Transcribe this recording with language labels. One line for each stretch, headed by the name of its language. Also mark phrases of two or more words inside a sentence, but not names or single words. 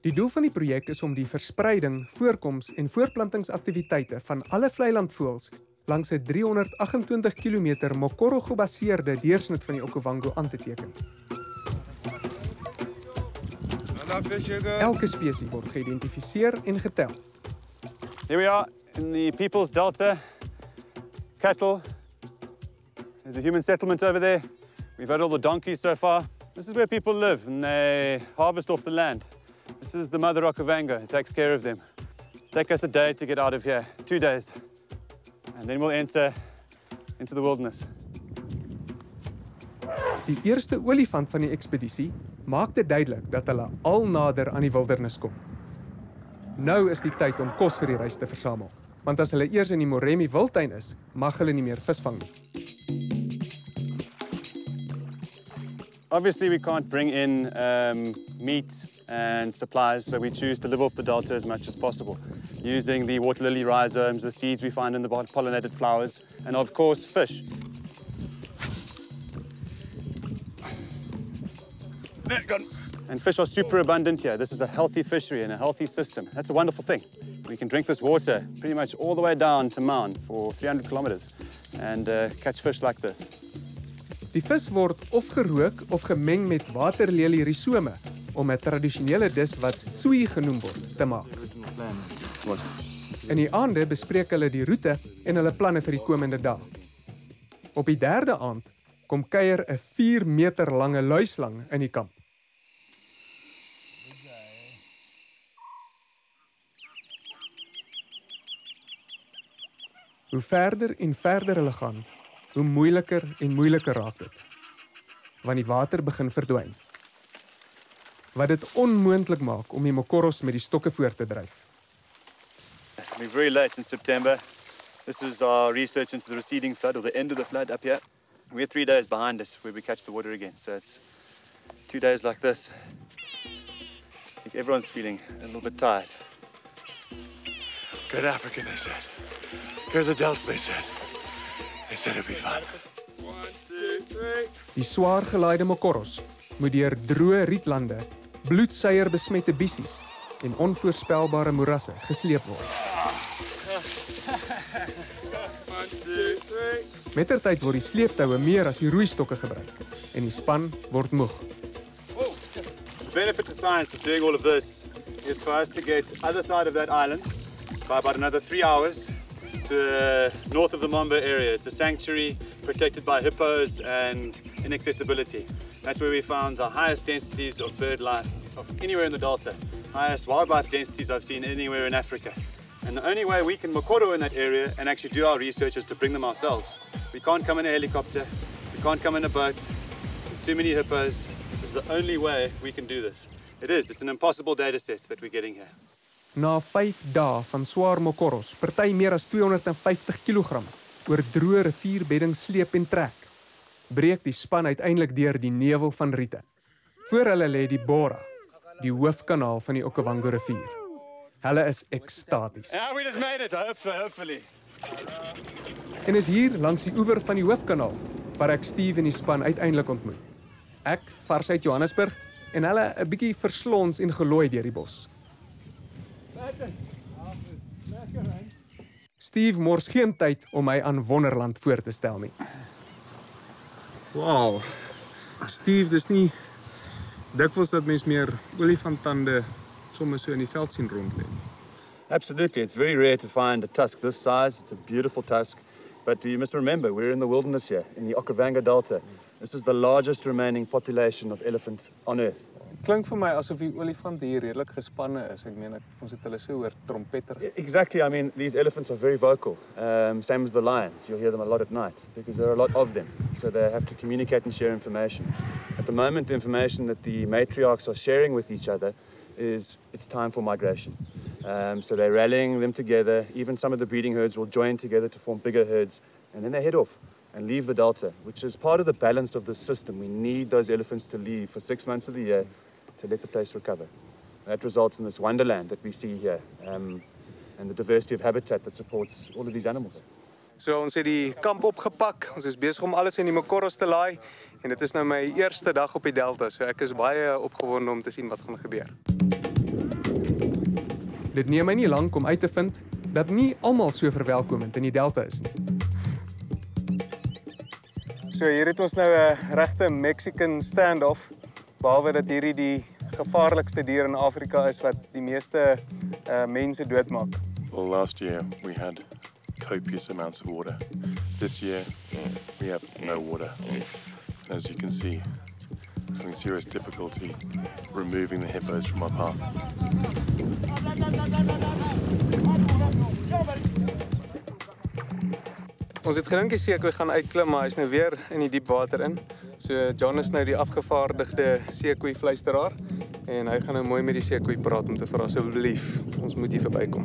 Afrikaans: Die doel van die projek is om die verspreiding, voorkoms en voortplantingsaktiwiteite van alle vleilandvoëls langs 'n 328 km Mokoro-gebaseerde deursnit van die Okavango aan te teken. Elke spesies word geïdentifiseer en getel.
English: Here we are in the People's Delta. Cattle. There's a human settlement over there. We've had all the donkeys so far. This is where people live and they harvest off the land. This is the mother Okavango who takes care of them. Take us a day to get out of here, 2 days. And then we'll enter into the wilderness.
Afrikaans: Die eerste olifant van die ekspedisie maak dit duidelik dat hulle al nader aan die wildernis kom. Nou is die tyd om kos vir die reis te versamel, want as hulle eers in die Moremi wildtuin is, mag hulle nie meer visvang nie.
English: Obviously, we can't bring in meat and supplies, so we choose to live off the delta as much as possible, using the water lily rhizomes, the seeds we find in the pollinated flowers, and of course, fish. And fish are super abundant here. This is a healthy fishery and a healthy system. That's a wonderful thing. We can drink this water pretty much all the way down to Maun for 300 kilometers and catch fish like this.
Afrikaans: Die vis word of gerook of gemeng met waterlelie risome om 'n tradisionele dis wat tsui genoem word te maak. In die aande bespreek hulle die roete en hulle planne vir die komende dae. Op die derde aand kom kuier 'n 4 meter lange luislang in die kamp. Hoe verder en verder hulle gaan, hoe moeiliker en moeiliker raak dit, want die water begin verdwyn, wat dit onmoontlik maak om die mokoros met die stokke voort te dryf.
English: We're very late in September. This is our research into the receding flood, or the end of the flood up here. We're 3 days behind it, where we catch the water again, so it's 2 days like this. I think everyone's feeling a little bit tired. Go to Africa, they said. Go to the Delta, they said. They said it'd be fun. 1, 2, 3.
Afrikaans: Die swaar gelaaide mokoros moet deur droë rietlande, bloedsuier besmette bissies en onvoorspelbare moerasse gesleep word. 1, 2, 3. Mettertyd word die sleeptoue meer as die roeistokke gebruik en die span word moeg.
English: The benefit to science of doing all of this is for us to get other side of that island by about another 3 hours to north of the Mamba area. It's a sanctuary protected by hippos and inaccessibility. That's where we found the highest densities of bird life of anywhere in the Delta. Highest wildlife densities I've seen anywhere in Africa. And the only way we can mokoro in that area and actually do our research is to bring them ourselves. We can't come in a helicopter. We can't come in a boat. There's too many hippos. This is the only way we can do this. It is. It's an impossible data set that we're getting here.
Afrikaans: Na 5 dae van swaar mokoros, party meer as 250 kg, oor droë rivierbedding sleep en trek, breek die span uiteindelik deur die nevel van riete. Voor hulle lê die Bora, die hoofkanaal van die Okavango rivier. Hulle is ekstaties.
English: Yeah, we just made it, hopefully.
Afrikaans: En is hier langs die oewer van die hoofkanaal waar ek Steve en die span uiteindelik ontmoet. Ek vars uit Johannesburg en hulle 'n bietjie verslons en gelooi deur die bos. Steve mors geen tyd om my aan wonderland voor te stel nie. Wow. Steve, dis nie dikwels dat mens meer olifantande sommer so in die veld sien rondlê.
English: Absolutely. It's very rare to find a tusk this size. It's a beautiful tusk. But you must remember, we're in the wilderness here, in the Okavango Delta. This is the largest remaining population of elephant on Earth.
Afrikaans: Klink vir my asof die olifante hier redelik gespanne is. Ek meen, ons het hulle so hoor trompeter.
English: Exactly. I mean, these elephants are very vocal. Same as the lions. You'll hear them a lot at night because there are a lot of them. So they have to communicate and share information. At the moment, the information that the matriarchs are sharing with each other is it's time for migration. So they're rallying them together. Even some of the breeding herds will join together to form bigger herds. And then they head off and leave the Delta, which is part of the balance of the system. We need those elephants to leave for 6 months of the year to let the place recover. That results in this wonderland that we see here and the diversity of habitat that supports all of these animals.
Afrikaans: So ons het die kamp opgepak. Ons is besig om alles in die mokoros te laai en dit is nou my eerste dag op die delta. So ek is baie opgewonde om te sien wat gaan gebeur. Dit neem my nie lank om uit te vind dat nie almal so verwelkomend in die delta is nie. So hier het ons nou 'n regte
English: Mexican standoff,
Afrikaans: behalwe dat hierdie die gevaarlikste dier in Afrika is wat die meeste mense doodmaak.
English: Well, last year we had copious amounts of water. This year we have no water. As you can see, having serious difficulty removing the hippos from our path.
Afrikaans: Ons het gedink die seekoei gaan uitklim, maar hy's nou weer in die diep water in. So John is nou die afgevaardigde seekoei fluisteraar en hy gaan nou mooi met die seekoei praat om te vra asseblief, ons moet hier verbykom.